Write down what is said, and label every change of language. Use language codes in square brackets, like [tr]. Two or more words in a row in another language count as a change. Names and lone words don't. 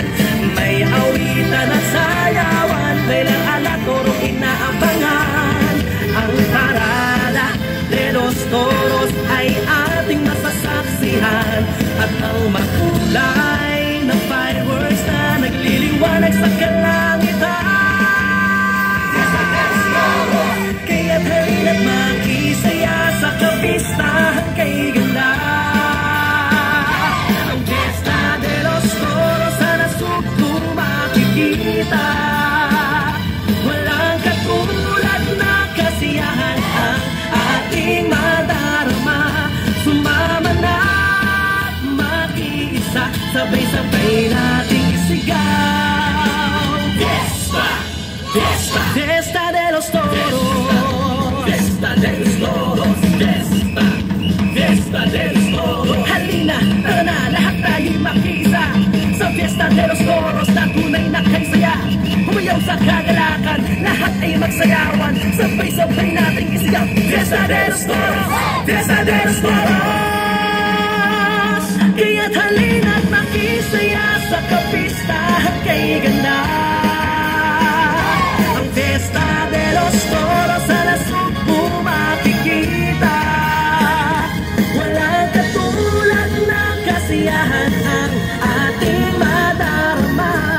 [tl] May awitan at sayawan, bailang alatorong inaabangan. Ang [es] parada de los toros [tl] ay ating masasaksihan. At ang makulay ng fireworks na nagliliwanag sa kalangitan. Kaya't halina't makisaya sa kapistahan kay ganda. Ang Fiesta de los Toros sa nasugpo makikita. Walang katulad na kasiyahan ang ating madarama. Sumama na at mag-iisa, sabay-sabay nating isigaw. Fiesta, Fiesta, Fiesta de los Toros. Fiesta de los Toros, Fiesta, Fiesta de los Toros. Halina, tara na, lahat tayo'y makiisa sa Fiesta de los Toros na tunay na kaysaya. Humayaw sa kagalakan, lahat ay magsayawan, sabay-sabay nating isigaw. Fiesta de los Toros, Fiesta de los Toros. Kaya't halina't makisaya sa kapistahan kay ganda. Ang Fiesta de los Toros sa nasugpo makikita. Walang katulad na kasiyahan ang ating madarama.